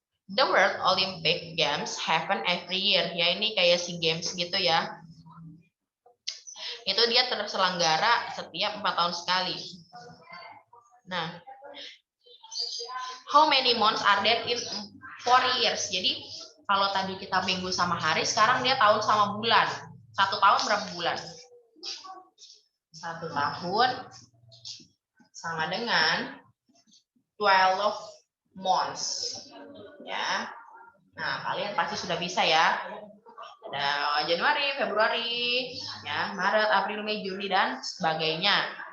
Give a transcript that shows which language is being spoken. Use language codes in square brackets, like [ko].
[en] The World Olympic Games happen every year. [id] Ya, ini kayak SEA Games gitu ya. Itu dia terselenggara setiap 4 tahun sekali. [en] Nah, how many months are there in 4 years? [id] Jadi, kalau tadi kita minggu sama hari, sekarang dia tahun sama bulan. 1 tahun berapa bulan? 1 tahun sama dengan [en] 12 months. [id] Ya. Nah, kalian pasti sudah bisa ya. Ada Januari, Februari, ya, Maret, April, Mei, Juni dan sebagainya.